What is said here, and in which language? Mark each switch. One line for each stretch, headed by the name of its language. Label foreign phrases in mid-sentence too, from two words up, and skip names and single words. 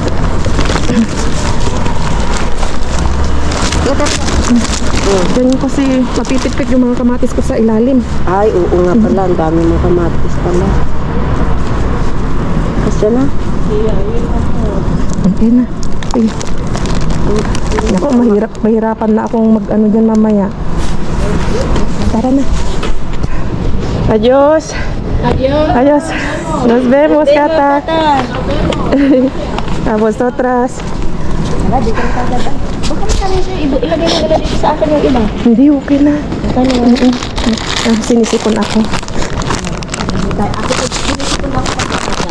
Filipino: Ganyan kasi mapipit-pit yung mga kamatis ko sa ilalim. Ay, oo nga pala. Ang dami mong kamatis pala. Kasi na. Okay na. Ay. Ako, mahirapan na akong mag-ano dyan mamaya. Tara na.
Spanish: Adios. Adios. Nos vemos, Kata.
Filipino: Tapos, otras. Wala, di ka nakaganda. Huwag ka masabi sa'yo. Ilagay mo nila dito sa akin yung iba. Hindi, okay na. Sinisipon ako. Ako po, sinisipon ako pagkakasya.